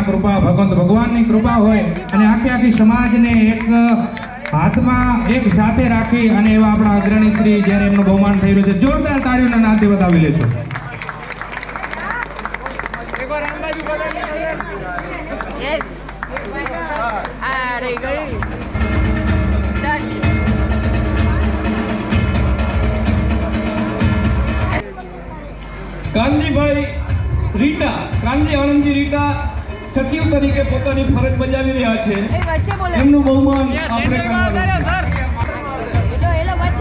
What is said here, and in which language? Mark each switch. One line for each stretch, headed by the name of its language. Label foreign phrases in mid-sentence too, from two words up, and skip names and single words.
Gujarati: કૃપા ભગવંત ભગવાનની કૃપા હોય અને આખી આખી સમાજને એક હાથમાં એક સાથે રાખી અને એવા આપણા અગ્રણી શ્રી જ્યારે એમનું બહુમાન થઈ રહ્યું છે જોરદાર તાળીઓના નાદથી વધાવી લેજો.
English: Yes. Very good. Done.
Gujarati: કાનજીભાઈ રીટા, કાનજી આનંદજી રીટા સચિવ તરીકે પોતાની ફરજ બજાવી રહ્યા છે. એ વચ્ચે બોલે. એમનું બહુમાન આપણે કરવાનું છે. એલો વચ્ચે